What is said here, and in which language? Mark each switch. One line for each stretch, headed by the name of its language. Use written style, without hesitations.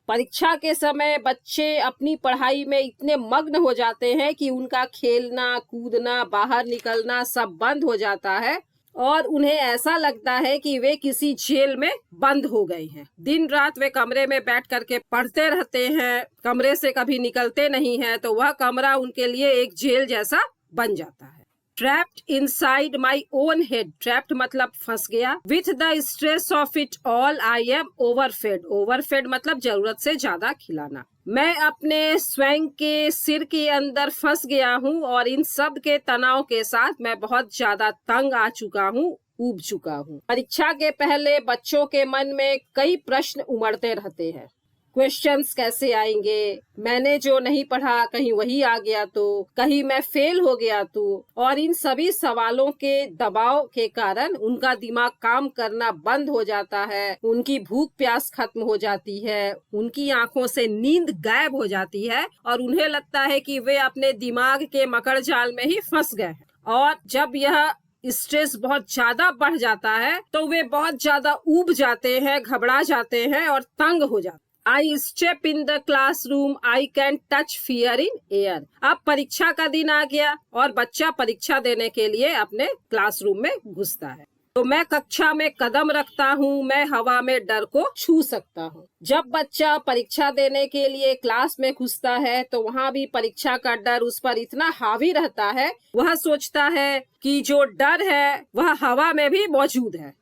Hindi: परीक्षा के समय बच्चे अपनी पढ़ाई में इतने मग्न हो जाते हैं कि उनका खेलना, कूदना, बाहर निकलना सब बंद हो जाता है और उन्हें ऐसा लगता है कि वे किसी जेल में बंद हो गए हैं। दिन रात वे कमरे में बैठ करके पढ़ते रहते हैं, कमरे से कभी निकलते नहीं हैं, तो वह कमरा उनके लिए एक जेल जैसा बन जाता है।
English: Trapped inside my own head.
Hindi: Trapped मतलब फंस गया।
English: With the stress of it all, I am overfed.
Hindi: Overfed मतलब जरूरत से ज्यादा खिलाना। मैं अपने स्वयं के सिर के अंदर फंस गया हूँ और इन सब के तनाव के साथ मैं बहुत ज्यादा तंग आ चुका हूँ, ऊब चुका हूँ। परीक्षा के पहले बच्चों के मन में कई प्रश्न उमड़ते रहते हैं। क्वेश्चंस कैसे आएंगे, मैंने जो नहीं पढ़ा कहीं वही आ गया तो, कहीं मैं फेल हो गया तो। और इन सभी सवालों के दबाव के कारण उनका दिमाग काम करना बंद हो जाता है, उनकी भूख प्यास खत्म हो जाती है, उनकी आंखों से नींद गायब हो जाती है और उन्हें लगता है कि वे अपने दिमाग के मकड़ जाल में ही फंस गए हैं। और जब यह स्ट्रेस बहुत ज्यादा बढ़ जाता है तो वे बहुत ज्यादा ऊब जाते हैं, घबरा जाते हैं और तंग हो जाते हैं।
English: I step in the classroom, I can touch fear in air.
Hindi: अब परीक्षा का दिन आ गया और बच्चा परीक्षा देने के लिए अपने क्लासरूम में घुसता है। तो मैं कक्षा में कदम रखता हूँ, मैं हवा में डर को छू सकता हूँ। जब बच्चा परीक्षा देने के लिए क्लास में घुसता है तो वहाँ भी परीक्षा का डर उस पर इतना हावी रहता है, वह सोचता है कि जो डर है वह हवा में भी मौजूद है।